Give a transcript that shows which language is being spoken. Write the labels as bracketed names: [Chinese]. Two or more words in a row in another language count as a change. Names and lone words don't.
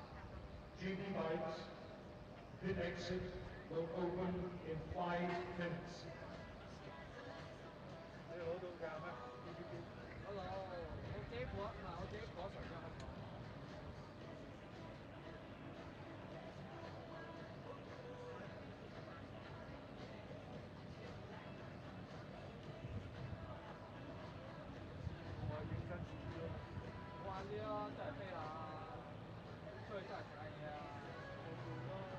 [English] GP bikes, pit exit will open in 5 minutes. [Cantonese] 你攞到㗎咩？我攞，我自己過，唔係我自己過場咗香港。我認真啲咯，玩啲咯，真係飛啦，出去真係食下嘢啊，好攰咯。